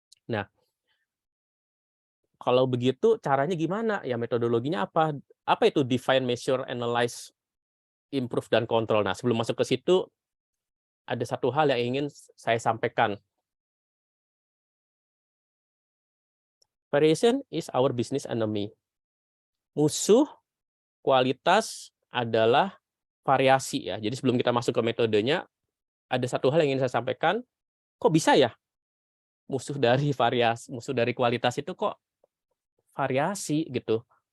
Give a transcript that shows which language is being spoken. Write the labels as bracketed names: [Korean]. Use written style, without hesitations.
[Indonesian] Nah, kalau begitu caranya gimana? Ya metodologinya apa? Apa itu define, measure, analyze, improve, dan control? Nah, sebelum masuk ke situ, ada satu hal yang ingin saya sampaikan. [English] Variation is our business enemy. [Indonesian] Musuh kualitas adalah variasi ya. Jadi sebelum kita masuk ke metodenya, ada satu hal yang ingin saya sampaikan. Kok bisa ya musuh dari kualitas itu kok variasi gitu?